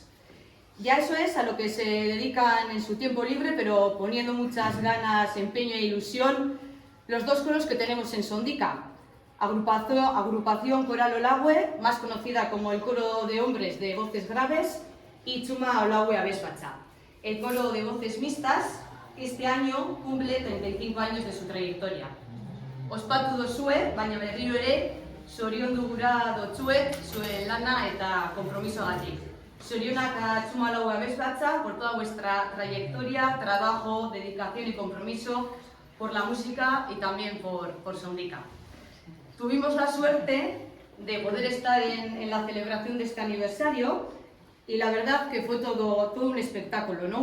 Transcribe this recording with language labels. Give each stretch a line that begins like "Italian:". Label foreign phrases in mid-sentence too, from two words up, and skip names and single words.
Spanish: Ya eso es a lo que se dedican en su tiempo libre, pero poniendo muchas ganas, empeño e ilusión, los dos coros que tenemos en Sondika. Agrupación Coral Olagüe, más conocida como el coro de hombres de voces graves, y Txuma Olagüe Abesbatza, el coro de voces mixtas, que este año cumple 35 años de su trayectoria.
Basque: Ospatu dozue, baina berriro ere, zoriondu gura dotzuet zuen lana eta kompromisoagatik.
Spanish: Zorionak a Txuma Olagüe Abesbatza por toda vuestra trayectoria, trabajo, dedicación y compromiso por la música y también por Sondika. Tuvimos la suerte de poder estar en la celebración de este aniversario y la verdad que fue todo un espectáculo, ¿no?